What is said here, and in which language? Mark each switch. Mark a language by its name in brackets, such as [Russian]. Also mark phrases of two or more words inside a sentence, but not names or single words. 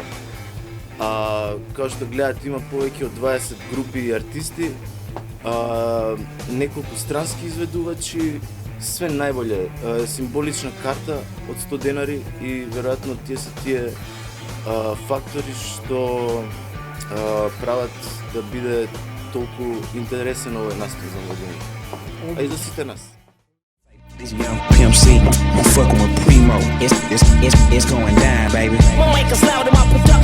[Macedonian] Како што гледате, има повеќе од 20 групи и артисти, неколку странски изведувачи, све најболje. Символична карта од 100 денари и веројатно тие се тие фактори што прават да биде толку интересен овој настан за младините. А и за сите нас. [English] This young Pimp C, I'm fucking with Primo. It's going down, baby. My mic is loud and my